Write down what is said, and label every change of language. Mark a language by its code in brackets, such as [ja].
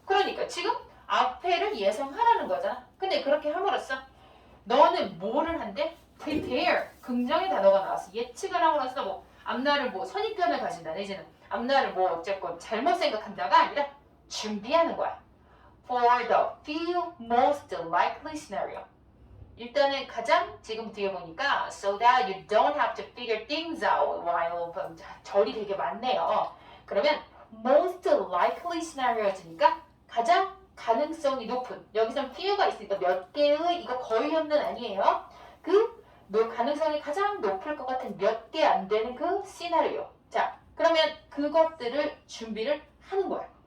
[ko] 그러니까 지금 앞에를 예상하라는 거잖아. 근데 그렇게 함으로써 너는 뭐를 한대? prepare. 긍정의 단어가 나왔어. 예측을 함으로써 뭐 앞날을 뭐 선입견을 가진다 내지는 앞날을 뭐 어쨌건 잘못 생각한다가 아니라 준비하는 거야. [en] For the few most likely scenario. [ko] 일단은 가장 지금 뒤에 보니까 [en] so that you don't have to figure things out while [ko] 절이 되게 많네요. 그러면 [en] most likely scenario [ko] 니까 가장 가능성이 높은. 여기선 few가 있으니까 몇 개의 이거 거의 없는 아니에요. 그 가능성이 가장 높을 것 같은 몇 개 안 되는 그 시나리오. 자, 그러면 그것들을 준비를 하는 거야.